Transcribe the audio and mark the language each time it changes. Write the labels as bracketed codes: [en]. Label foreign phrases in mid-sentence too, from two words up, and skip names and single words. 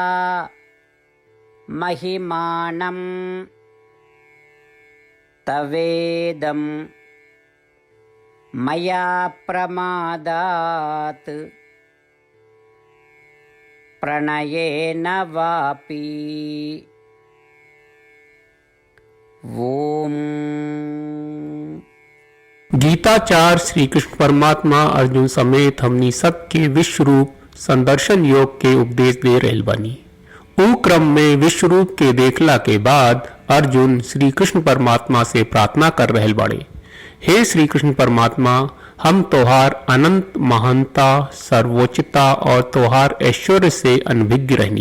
[sa] महिमानं तवेदं मया प्रमादात् प्रणयेन वापि। ओम। [bho] गीताचार्य श्री कृष्ण परमात्मा अर्जुन समेत हमनी सबके विश्व रूप संदर्शन योग के उपदेश दे रहल बानी। ऊ क्रम में विश्व रूप के देखला के बाद अर्जुन श्री कृष्ण परमात्मा से प्रार्थना कर रहल बाड़े। हे श्री कृष्ण परमात्मा, हम तोहार अनंत महानता सर्वोच्चता और तोहार ऐश्वर्य से अनभिज्ञ रहनी।